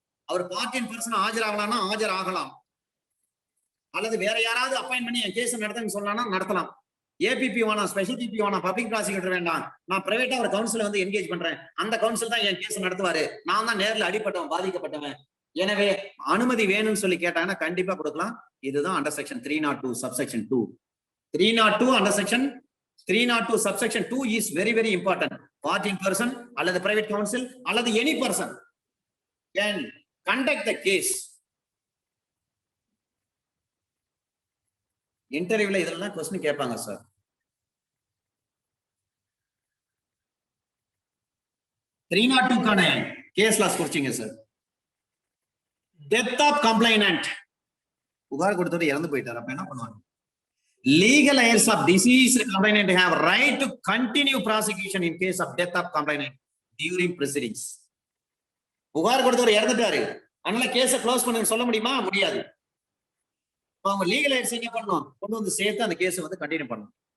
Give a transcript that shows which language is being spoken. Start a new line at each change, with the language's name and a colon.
Tamil: அவர் பார்ட்டியின் person ஆஜராகலாம்னா ஆஜர் ஆகலாம். அல்லது வேற யாராவது அப்பாயிண்ட் பண்ணி என் கேஸ் நடத்தன்னு சொல்லலாம், நடத்தலாம். ஏபிபி வேணாம், ஸ்பெஷல் பிபி வேணாம், பப்ளிக் ப்ராசிக்யூட்டர் வேண்டாம், நான் பிரைவேட்டா ஒரு கவுன்சில் வந்து என்கேஜ் பண்றேன், அந்த கவுன்சில் தான் என் கேஸ் நடத்துவாரு, நான் தான் நேரில் அடிப்பட்டவன், பாதிக்கப்பட்டவன், எனவே அனுமதி வேணும்னு சொல்லி கேட்டாங்கன்னா கண்டிப்பா கொடுக்கலாம்.
English: இதுதான் under section 302 subsection 2. 302 under section 302 subsection 2 is very very important. Party person அல்லது private counsel அல்லது any person can conduct the case.
Tamil: இன்டர்வியூல இதெல்லாம் क्वेश्चन கேட்பாங்க சார். க்கான case loss குறிச்சிங்க sir. Death of complainant, புகார் கொடுத்தவர் இறந்து போயிட்டார், அப்ப என்ன பண்ணுவாங்க?
English: Legal heirs of deceased complainant have right to continue prosecution in case of death of complainant during proceedings.
Tamil: புகார் கொடுத்தவர் இறந்துட்டாரு, அதனால கேஸை க்ளோஸ் பண்ணுங்க சொல்ல முடியுமா? முடியாது. அவங்க லீகல் heirs என்ன பண்ணணும்? கொண்டு வந்து சேர்த்து அந்த கேஸை வந்து கண்டினியூ பண்ணணும்.